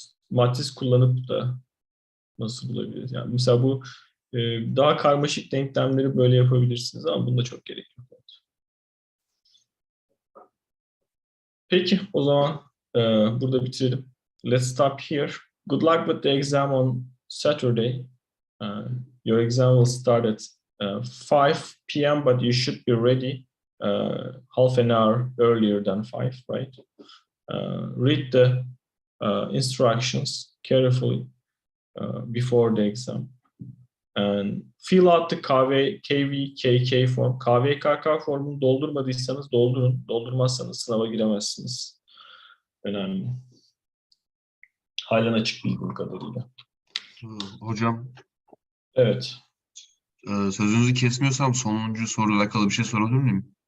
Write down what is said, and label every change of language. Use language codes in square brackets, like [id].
[tr] Matris kullanıp da nasıl bulabiliriz? Yani mesela bu daha karmaşık denklemleri böyle yapabilirsiniz ama bunda çok gerek yok. Peki o zaman burada bitirelim. [en] Let's stop here. Good luck with the exam on Saturday. Your exam will start at 5 p.m. but you should be ready half an hour earlier than 5, right? Read the instructions carefully before the exam. And fill out the KVKK form. [tr] KVKK formunu doldurmadıysanız doldurun. Doldurmazsanız sınava giremezsiniz. Önemli. Halen açık bildiğim kadarıyla. Hocam, Evet. sözünüzü kesmiyorsam sonuncu soruyla alakalı bir şey sorabilir miyim?